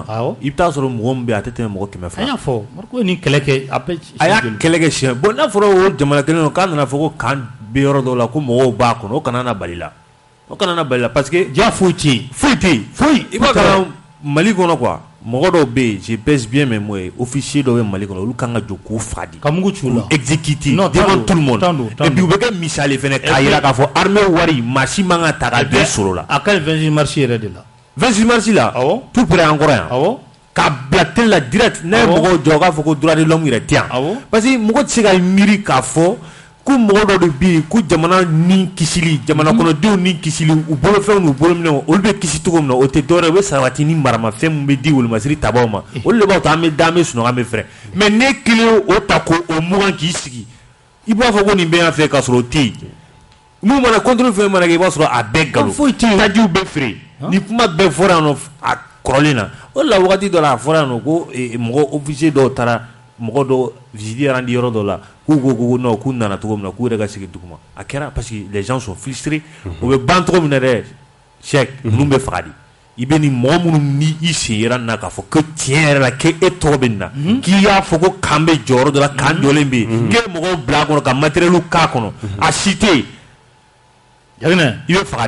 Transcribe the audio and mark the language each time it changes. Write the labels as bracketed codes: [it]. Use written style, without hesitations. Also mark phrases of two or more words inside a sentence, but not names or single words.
[bm] i bɛ taa sɔrɔ mɔgɔ min bɛ yen a tɛ tɛmɛ mɔgɔ 200 a y'a fɔ Mariko ye nin kɛlɛ kɛ a y'a kɛlɛ kɛ siɲɛ bon n'a fɔra o jamana kelen k'a nana fɔ ko kan bɛ yɔrɔ dɔw la ko mɔgɔw b'a kɔnɔ o kana na bali la parce que ja foyi tɛ yen i b'a kalan Mali kɔnɔ quoi mɔgɔ dɔw bɛ yen [fr] je pèse bien mes mots [bm] officier dɔw bɛ Mali kɔnɔ olu kan ka jɔ k'u fa di ka mugu ci u la [fr] exécuter devant tout le monde et puis [bm] u bɛ kɛ misali fɛnɛ k'a jira k'a fɔ armée wari maa si man ka ta ka bɛn sɔrɔ la a ka ɲi 26 mars yɛrɛ de la 26 mars la [fr] tout près [bm] an kɔrɔ yan k'a bila télé la direct n'a ye mɔgɔw jɔ k'a fɔ ko [fr] droit de l'homme [bm] yɛrɛ tɛ yan parce que mɔgɔ tɛ se ka miiri k'a fɔ ko mɔgɔ dɔ de bɛ yen ko jamana ni kisili jamana kɔnɔdenw ni kisili u bolofɛnw n'u bolominɛnw olu bɛ kisi cogo min na o tɛ dɔwɛrɛ ye u bɛ sabati ni maramafɛn min bɛ di wolomasiri tabaw ma olu de b'a to an bɛ da an bɛ sunɔgɔ an bɛ fɛrɛ mais ne kelen o ta ko o mugan k'i sigi i b'a fɔ ko nin bɛ yan fɛ k'a sɔrɔ o tɛ yen mun mana contrôle fɛn mana kɛ i b'a sɔrɔ a bɛɛ nkalon tajiw bɛɛ feere ni kuma bɛɛ fɔra yan nɔ a kɔrɔlen na o de la wagati dɔ la a fɔra yan nɔ ko mɔgɔ officier dɔw taara mɔgɔ dɔ visite randi yɔrɔ dɔ la k'u ko non k'u nana cogo min na k'u yɛrɛ ka sigi duguma a kɛra [fr] parce que les gens sont frustrés [bm] o bɛ ban cogo min na dɛ Cheikh ninnu bɛ faga de i bɛ nin mɔgɔ minnu ni i sen yera na k'a fɔ ko tiɲɛ yɛrɛ la k'e tɔgɔ bɛ nin na k'i y'a fɔ ko kan bɛ jɔyɔrɔ dɔ la kan jɔlen bɛ yen k'e mɔgɔw bila a kɔnɔ ka matériel k'a kɔnɔ a si tɛ yen Jaginɛ i bɛ faga de